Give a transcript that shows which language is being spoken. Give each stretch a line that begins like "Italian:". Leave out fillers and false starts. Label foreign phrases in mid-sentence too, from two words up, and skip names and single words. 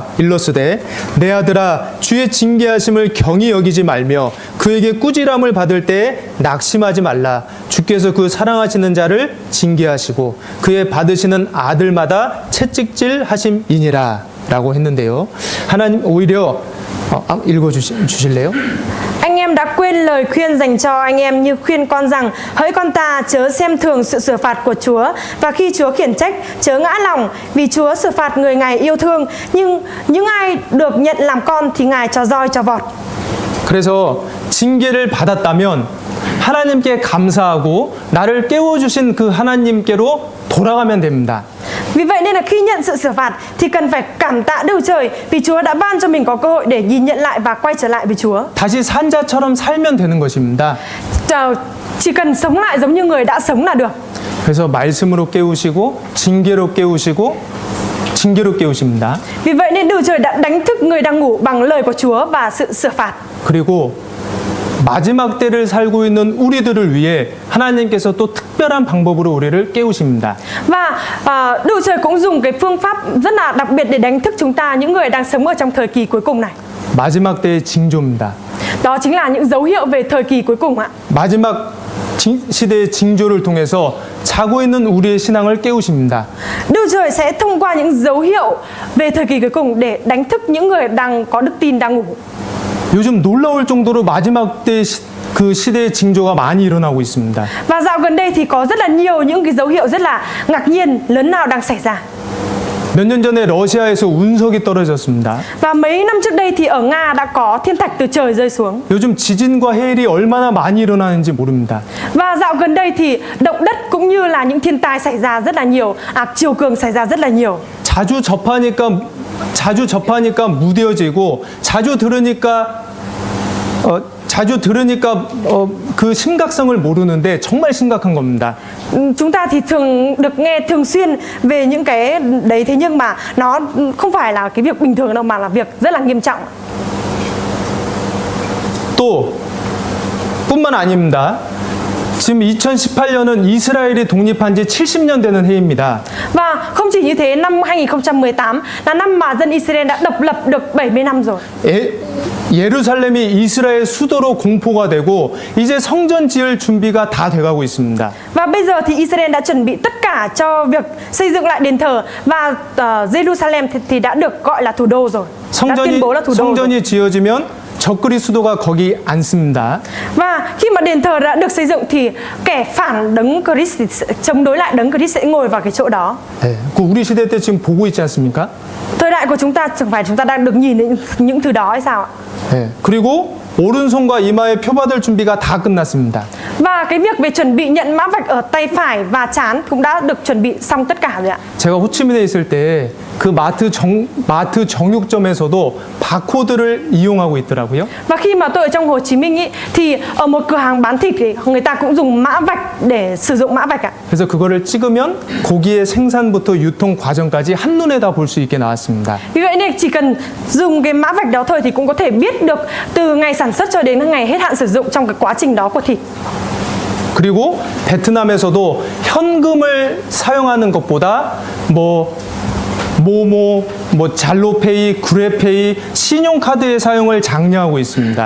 Korean: 일러스되 내 아들아 주의 징계하심을 경히 여기지 말며 그에게 꾸지람을 받을 때에 낙심하지 말라. 주께서 그 사랑하시는 자를 징계하시고 그의 받으시는 아들마다 채찍질 하심이니라 라고 했는데요. 하나님 오히려 읽어주실래요?
Vietnamese: Anh em đã quên lời khuyên dành cho anh em như khuyên con rằng hỡi con ta chớ xem thường sự sửa phạt của Chúa, và khi Chúa khiển trách chớ ngã lòng, vì Chúa sửa phạt người Ngài yêu thương, nhưng những ai được nhận làm con thì Ngài cho roi cho vọt.
Korean: 그래서 징계를 받았다면 하나님께 감사하고 나를 깨워주신 그 하나님께로 돌아가면 됩니다.
Vietnamese: Vì vậy nên là khi nhận sự sửa phạt thì cần phải cảm tạ Đức Trời, vì Chúa đã ban cho mình có cơ hội để nhìn nhận lại và quay trở lại với Chúa.
Korean: 다시 산자처럼 살면 되는 것입니다.
Vietnamese: Chỉ cần sống lại giống như người đã sống là được.
Korean: 그래서 말씀으로 깨우시고 징계로 깨우십니다.
Vietnamese: Vì vậy nên Đức Trời đã đánh thức người đang ngủ bằng lời của Chúa và sự sửa phạt.
Korean: 그리고 마지막 때를 살고 있는 우리들을 위해 하나님께서 또 특별한 방법으로 우리를 깨우십니다.
Vietnamese: Và Đức Trời cũng dùng cái phương pháp rất là đặc biệt để đánh thức chúng ta, những người đang sống ở trong thời kỳ cuối cùng này.
Korean: 마지막 때의 징조입니다.
Vietnamese: Đó chính là những dấu hiệu về thời kỳ cuối cùng ạ.
Korean: 마지막 시대의 징조를 통해서 자고 있는 우리의 신앙을 깨우십니다.
Vietnamese: Đức Trời sẽ thông qua những dấu hiệu về thời kỳ cuối cùng để đánh thức những người đang có đức tin đang ngủ.
Korean: 요즘 놀라울 정도로 마지막 때 그 시대의 징조가 많이 일어나고 있습니다.
Vietnamese: Và dạo gần đây thì có rất là nhiều những cái dấu hiệu rất là ngạc nhiên lớn lao đang xảy ra.
Korean: 몇 년 전에 러시아에서 운석이 떨어졌습니다.
Vietnamese: Và mấy năm trước đây thì ở Nga đã có thiên thạch từ trời rơi xuống.
Korean: 요즘 지진과 해일이 얼마나 많이 일어나는지 모릅니다.
Vietnamese: Và dạo gần đây thì động đất cũng như là những thiên tai xảy ra rất là nhiều, triều cường xảy ra rất là nhiều.
Korean: 자주 접하니까 무뎌지고 자주 들으니까 그 심각성을 모르는데 정말 심각한 겁니다.
Vietnamese: Chúng ta thì thường được nghe thường xuyên về những cái đấy, thế nhưng mà nó không phải là cái việc bình thường đâu, mà là việc rất là nghiêm trọng.
Korean: 또 뿐만 아닙니다. 지금 2018년은 이스라엘이 독립한 지 70년 되는 해입니다.
Vietnamese: Và không chỉ như thế, năm 2018 là năm mà dân Israel đã độc lập được 70 năm rồi.
Korean: 예루살렘이 이스라엘 수도로 공포가 되고 이제 성전 지을 준비가 다 돼가고 있습니다.
Vietnamese: Và bây giờ thì Israel đã chuẩn bị tất cả cho việc xây dựng lại đền thờ, và Jerusalem thì đã được gọi là thủ đô rồi. Đã tuyên bố là thủ đô rồi.
Korean: 성전이 지어지면 적그리 수도가 거기 앉습니다.
Vietnamese: Và khi mà đền thờ đã được xây dựng thì kẻ phản đấng Christ, chống đối lại đấng Christ sẽ ngồi vào cái chỗ đó.
Korean: 네, 그 우리 시대 때 지금 보고 있지 않습니까?
Vietnamese: Thời đại của chúng ta chẳng phải chúng ta đang được nhìn những thứ đó hay sao ạ?
Korean: 네, 그리고 오른손과 이마에 표 받을 준비가 다 끝났습니다.
Vietnamese: Và cái việc về chuẩn bị nhận mã vạch ở tay phải và trán cũng đã được chuẩn bị xong tất cả rồi ạ.
Korean: 제가 호치민에 있을 때 그 마트 정육점에서도 바코드를 이용하고 있더라고요.
Vietnamese: Và khi mà tôi ở trong Hồ Chí Minh ý, thì ở một cửa hàng bán thịt thì người ta cũng dùng mã vạch để sử dụng mã vạch ạ.
Korean: 그래서 그거를 찍으면 고기의 생산부터 유통 과정까지 한눈에 다 볼 수 있게 나왔습니다.
Vietnamese: Vì vậy nên chỉ cần dùng cái mã vạch đó thôi thì cũng có thể biết được từ ngày sản xuất cho đến ngày hết hạn sử dụng trong cái quá trình đó của thịt.
Korean: 그리고 베트남에서도 현금을 사용하는 것보다 잘로페이, 구레페이, 신용카드의 사용을 장려하고 있습니다.